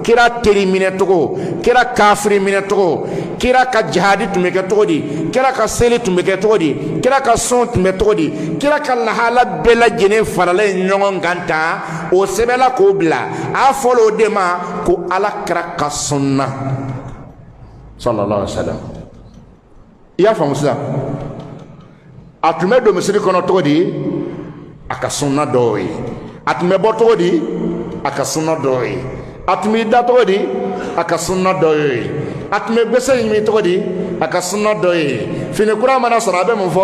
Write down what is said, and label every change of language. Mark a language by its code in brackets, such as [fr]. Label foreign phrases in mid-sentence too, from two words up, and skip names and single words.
[bm] kira teri minɛcogo kira kafiri minɛcogo kira ka jihadi tun bɛ kɛ cogo di kira ka seli tun bɛ kɛ cogo di kira ka sɔn tun bɛ cogo di kira ka lahala bɛɛ lajɛlen faralen ɲɔgɔn kan tan o sɛbɛnla k'o bila a fɔra o de ma ko ala kira ka sunna [ar] صلى الله عليه وسلم [bm] i y'a faamu sisan a tun bɛ don misiri kɔnɔ cogo di a ka sunna dɔw ye a tun bɛ bɔ cogo di a ka sunna dɔw ye a tun bɛ da cogo di a ka sunna dɔw ye a tun bɛ gbese ɲimi cogo di a ka sunna dɔw ye fini kura mana sɔrɔ a bɛ mun